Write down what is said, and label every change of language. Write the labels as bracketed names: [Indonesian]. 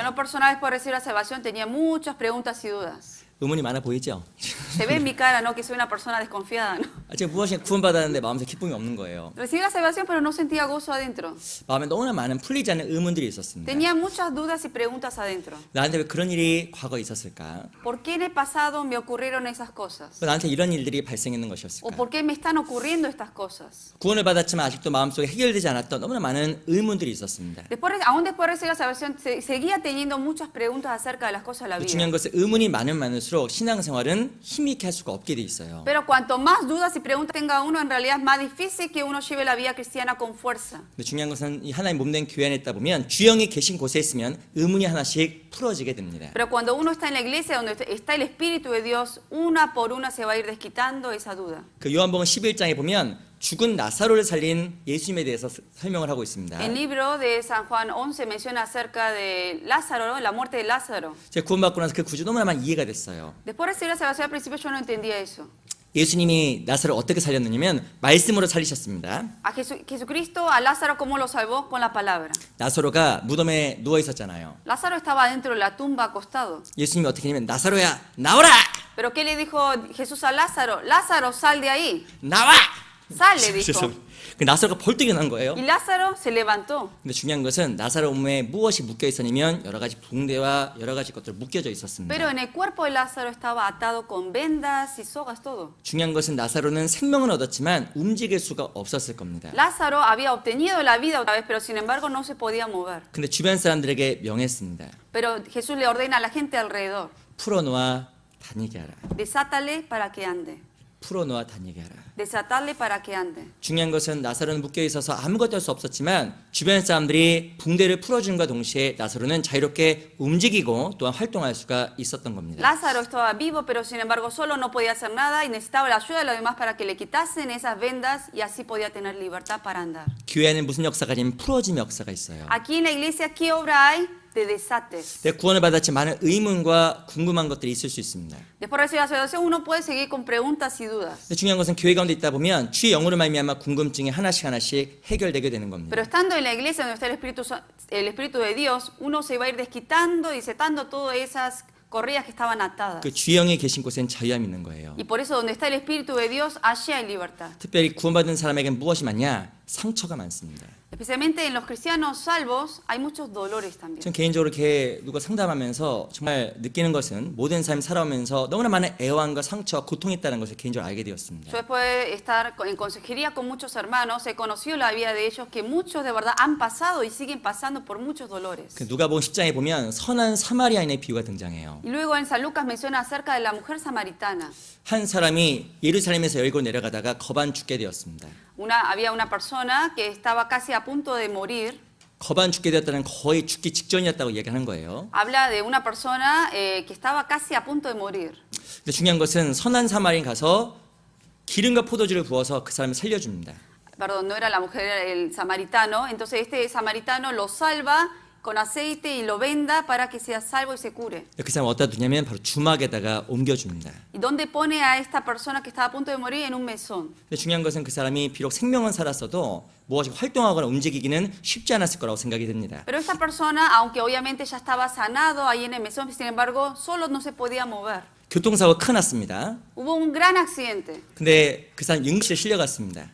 [Spanish] en lo personal, después de recibir la salvación, tenía muchas preguntas y dudas. [Korean] 의문이 많아 보이죠? [Spanish] Se ve en mi cara, ¿no? Que soy una persona desconfiada, ¿no? [Korean] 제가 무엇인가 구원받았는데 마음에 기쁨이 없는 거예요. [Spanish] Recibí la salvación, pero no sentía gozo adentro. [Korean] 마음에 너무나 많은 풀리지 않는 의문들이 있었습니다. [Spanish] Tenía muchas dudas y preguntas adentro. [Korean] 나한테 왜 그런 일이 과거에 있었을까? [Spanish] ¿Por qué en el pasado me ocurrieron esas cosas? [Korean] 왜 나한테 이런 일들이 발생했는 [Spanish] ¿O [Korean] 것이었을까? [Spanish] por qué me están ocurriendo estas cosas? [Korean] 구원을 받았지만 아직도 마음속에 해결되지 않았던 너무나 많은 의문들이 있었습니다. [Spanish] Aún después de recibir la salvación, seguía teniendo muchas preguntas acerca de las cosas de la vida. [Korean] 중요한 것은 의문이 많으면 많을수록 신앙생활은 힘있게 할 수가 없게 돼 있어요. [Spanish] Pero cuanto más dudas y preguntas tenga uno, en realidad es más difícil que uno lleve la vida cristiana con fuerza. [Korean] 근데 중요한 것은 이 하나님 몸된 교회 안에 있다 보면 주영이 계신 곳에 있으면 의문이 하나씩 풀어지게 됩니다. [Spanish] Pero cuando uno está en la iglesia, donde está el Espíritu de Dios, una por una se va a ir desquitando esa duda. [Korean] 그 요한복음 11장에 보면 죽은 나사로를 살린 예수님에 대해서 설명을 하고 있습니다. [Spanish] El libro de San Juan 11 menciona acerca de Lázaro, la muerte de Lázaro. [Korean] 제가 구원받고 나서 그 구조 너무나 많이 이해가 됐어요. [Spanish] Después de recibir la salvación al principio yo no entendía eso. [Korean] 예수님이 나사로를 어떻게 살렸느냐면 말씀으로 살리셨습니다. [Spanish] A Jesucristo, a Lázaro, ¿cómo lo salvó? Con la palabra. [Korean] 나사로가 무덤에 누워 있었잖아요. [Spanish] Lázaro estaba dentro de la tumba acostado. [Korean] 예수님이 어떻게 했냐면 나사로야 나오라! [Spanish] Pero ¿qué le dijo Jesús a Lázaro? Lázaro, sal de ahí. [Korean] 나와! [Spanish] Sal, le dijo. [Korean] 그 나사로가 벌떡 일어난 거예요. [Spanish] Y Lázaro se levantó. [Korean] 근데 중요한 것은 나사로 몸에 무엇이 묶여 있었냐면 여러 가지 붕대와 여러 가지 것들이 묶여져 있었습니다. [Spanish] Pero en el cuerpo de Lázaro estaba atado con vendas y sogas, todo. [Korean] 중요한 것은 나사로는 생명은 얻었지만 움직일 수가 없었을 겁니다. [Spanish] Lázaro había obtenido la vida otra vez, pero sin embargo no se podía mover. [Korean] 근데 주변 사람들에게 명했습니다. [Spanish] Pero Jesús le ordena a la gente alrededor, [Korean] 풀어놓아 다니게 하라. [Spanish] desátale para que ande. [Korean] 풀어놓아 다니게 하라. [Spanish] Desatarle para que ande. [Korean] 중요한 것은 나사로는 묶여 있어서 아무것도 할 수 없었지만 주변 사람들이 붕대를 풀어준과 동시에 나사로는 자유롭게 움직이고 또한 활동할 수가 있었던 겁니다. [Spanish] Lázaro estaba vivo, pero sin embargo solo no podía hacer nada y necesitaba la ayuda de los demás para que le quitasen esas vendas y así podía tener libertad para andar. [Korean] 교회에는 무슨 역사가 아니면 풀어짐 역사가 있어요. [Spanish] Aquí en la iglesia, ¿qué obra hay? De desates. [Korean] 내가 구원을 받았지 많은 의문과 궁금한 것들이 있을 수 있습니다. [Spanish] Después de recibir la salvación uno puede seguir con preguntas y dudas. [Korean] 근데 중요한 것은 교회 가운데 있다 보면 주의 영으로 말미암아 궁금증이 하나씩 해결되게 되는 겁니다. [Spanish] Pero estando en la iglesia donde está el Espíritu de Dios, uno se va a ir desquitando y setando todas esas correas que estaban atadas. [Korean] 그 주의 영이 계신 곳엔 자유함이 있는 거예요. [Spanish] Y por eso donde está el Espíritu de Dios, allí hay libertad. [Korean] 특별히 구원받은 사람에게는 무엇이 많냐? 상처가 많습니다. [Spanish] Especialmente en los cristianos salvos hay muchos dolores también. [Korean] 전 개인적으로 이렇게 누가 상담하면서 정말 느끼는 것은 모든 삶 살아오면서 너무나 많은 애환과 상처와 고통이 있다는 것을 개인적으로 알게 되었습니다. [Spanish] Yo después de estar en consejería con muchos hermanos, he conocido la vida de ellos que muchos de verdad han pasado y siguen pasando por muchos dolores. [Korean] 그 누가복음 10장에 보면 선한 사마리아인의 비유가 등장해요. [Spanish] Y luego en San Lucas menciona acerca de la mujer samaritana. [Korean] 한 사람이 예루살렘에서 열고 내려가다가 거반 죽게 되었습니다. [Spanish] Había una persona que estaba casi a punto de morir. [Korean] 거반 죽게 되었다는 거의 죽기 직전이었다고 얘기하는 거예요. [Spanish] Habla de una persona que estaba casi a punto de morir. [Korean] 근데 중요한 것은 선한 사마리아인 가서 기름과 포도주를 부어서 그 사람을 살려줍니다. [Spanish] Perdón, no era la mujer, era el samaritano. Entonces este samaritano lo salva con aceite y lo venda para que sea salvo y se cure. [Korean] 그 사람 어디다 두냐면 바로 주막에다가 옮겨줍니다. [Spanish] ¿Y dónde pone a esta persona que estaba a punto de morir? En un mesón. [Korean] 근데 중요한 것은 그 사람이 비록 생명은 살았어도 무엇이 활동하거나 움직이기는 쉽지 않았을 거라고 생각이 됩니다. [Spanish] Pero esta persona, aunque obviamente ya estaba sanado ahí en el mesón, sin embargo, solo no se podía mover. [Korean] 교통사고가 큰 났습니다. [Spanish] Hubo un gran accidente [Korean] 근데 그 사람 응급실에 실려갔습니다.